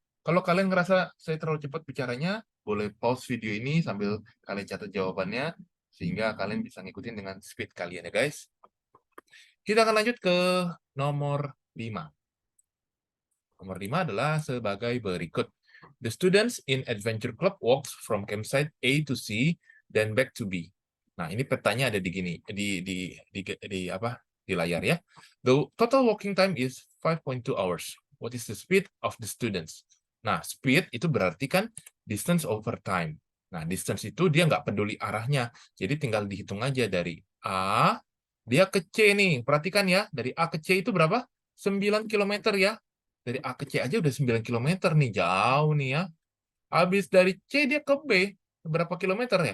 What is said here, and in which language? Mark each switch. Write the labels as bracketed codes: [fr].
[id] Kalau kalian ngerasa saya terlalu cepat bicaranya, boleh pause video ini sambil kalian catat jawabannya, sehingga kalian bisa ngikutin dengan speed kalian ya guys. Kita akan lanjut ke nomor 5. Nomor 5 adalah sebagai berikut. [en] The students in Adventure Club walks from campsite A to C, then back to B. [id] Nah, ini petanya ada di gini, di apa? Di layar ya. [en] The total walking time is 5.2 hours. What is the speed of the students? [id] Nah, speed itu berarti kan distance over time. Nah, distance itu dia nggak peduli arahnya. Jadi tinggal dihitung aja dari A, dia ke C nih. Perhatikan ya, dari A ke C itu berapa? 9 km ya. Dari A ke C aja udah 9 km nih, jauh nih ya. Habis dari C dia ke B, berapa kilometer ya?